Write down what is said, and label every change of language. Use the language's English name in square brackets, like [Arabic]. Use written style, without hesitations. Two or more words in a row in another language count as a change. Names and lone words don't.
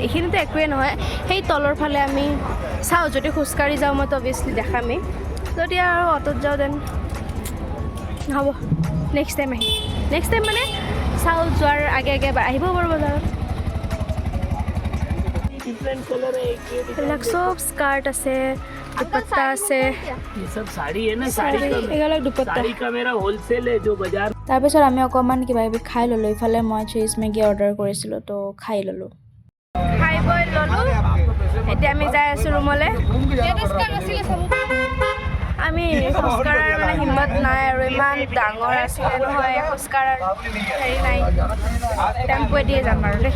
[Assamese] এইখিনিতো একোৱেই নহয়, সেই তলৰ ফালে আমি চাওঁ, যদি খোজকাঢ়ি যাওঁ মইতো অভিয়াছলি দেখামেই, যদি আৰু অটোত যাওঁ দেন হ'ব, [English] next time [Assamese] আহিম। [English] next time [Assamese] মানে চাওঁ, যোৱাৰ আগে এবাৰ আহিব পাৰোঁ বজাৰত। এইবিলাক চব স্কাৰ্ট আছে, दुपट्टा আছে, [Hindi] ये सब साड़ी है ना, साड़ी [Assamese] এইবিলাক দুপট্টা। [Hindi] साड़ी का मेरा होलसेल है जो बाजार। [Assamese] তাৰপিছত আমি অকণমান কিবা কিবি খাই ল'লোঁ। ইফালে মই চীজ মেগী অৰ্ডাৰ কৰিছিলোঁ, তো খাই ল'লোঁ। খাই বৈ ল'লোঁ, এতিয়া আমি যাই আছোঁ ৰুমলৈ। আমি খোজকাঢ়াৰ মানে হিম্মত নাই আৰু, ইমান ডাঙৰ আছিলে নহয় খোজকাঢ়াৰ হেৰি নাই, টেম্প'য়ে দিয়ে যাম আৰু দেই।